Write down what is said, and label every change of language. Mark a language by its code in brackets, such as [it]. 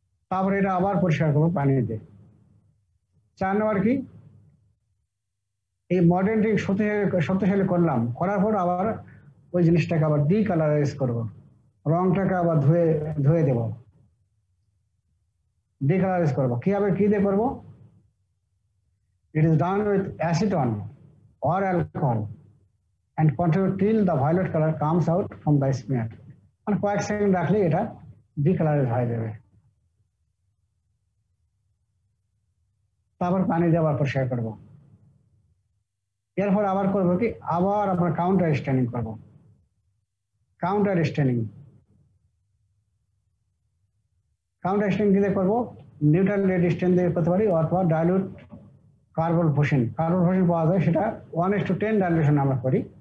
[bn] তারপরে এটা আবার পরিষ্কার করবো পানি দিয়ে। 4 নম্বর কি, এই মডার্ন ড্রিং শক্তিশালী করলাম, করার পর আবার ওই জিনিসটাকে আবার ডিকালারাইজ করবো, রংটাকে আবার ধুয়ে দেব, ডিকালারাইজ করবো। কিভাবে, কি দিয়ে করবো, [en] It is done with acetone or alcohol and continue till the violet color comes out from the smear. [bn] মানে কয়েক সেকেন্ড রাখলে এটা ডিকালারাইজ হয়ে যাবে। তারপর পানি দিয়ে আবার পরিষ্কার করবো। এরপর আবার করবো কি, আবার আমরা কাউন্টার স্টেনিং করবো। কাউন্টার স্টেনিং দিয়ে করবো, নিউট্রাল রেড স্টেন দিয়ে করতে পারি, অথবা ডাইলুট কার্বন ফোসিন পাওয়া যায়, সেটা 1:10 ডাইলুশন আমরা করি।